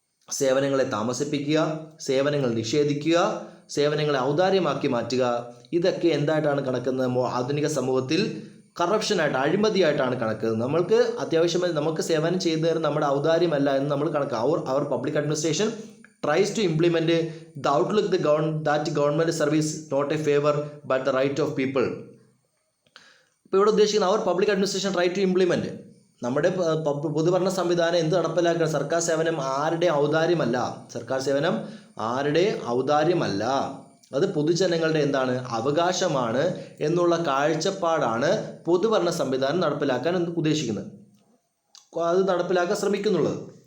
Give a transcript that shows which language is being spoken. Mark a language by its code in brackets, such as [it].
[ml] സേവനങ്ങളെ താമസിപ്പിക്കുക, സേവനങ്ങൾ നിഷേധിക്കുക, സേവനങ്ങളെ ഔദാര്യമാക്കി മാറ്റുക. ഇതൊക്കെ എന്തായിട്ടാണ് കണക്കുന്നത്? ആധുനിക സമൂഹത്തിൽ കറപ്ഷനായിട്ട്, അഴിമതിയായിട്ടാണ് കണക്കുന്നത്. നമ്മൾക്ക് അത്യാവശ്യമായി നമുക്ക് സേവനം ചെയ്തു തരുന്ന നമ്മുടെ ഔദാര്യമല്ല എന്ന് നമ്മൾ കണക്കാക്കുക. [en] അവർ public administration tries to implement the outlook that government service not a favor but the right of people. [ml] ഇപ്പോൾ ഇവിടെ ഉദ്ദേശിക്കുന്ന [en] അവർ public administration try to implement, [ml] നമ്മുടെ പൊതുഭരണ സംവിധാനം എന്ത് നടപ്പിലാക്കണം? സർക്കാർ സേവനം ആരുടെ ഔദാര്യമല്ല. സർക്കാർ സേവനം ആരുടെ ഔദാര്യമല്ല, അത് പൊതുജനങ്ങളുടെ എന്താണ്? അവകാശമാണ് എന്നുള്ള കാഴ്ചപ്പാടാണ് പൊതുഭരണ സംവിധാനം നടപ്പിലാക്കാൻ ഉദ്ദേശിക്കുന്നത്, അത് നടപ്പിലാക്കാൻ ശ്രമിക്കുന്നുള്ളത്.